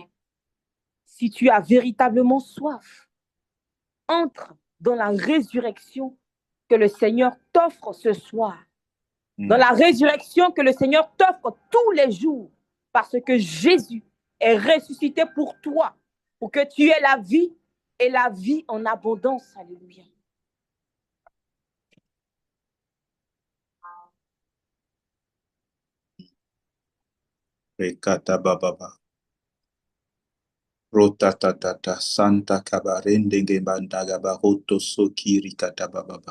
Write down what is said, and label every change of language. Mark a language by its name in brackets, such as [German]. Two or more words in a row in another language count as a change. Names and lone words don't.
[French] Si tu as véritablement soif, entre dans la résurrection que le Seigneur t'offre ce soir. Dans la résurrection que le Seigneur t'offre tous les jours. Parce que Jésus est ressuscité pour toi. Pour que tu aies la vie et la vie en abondance. Alléluia. Rekata bababa. Rotatatata Santa Kabarende Gebandagaba Roto Sokiri Katababa.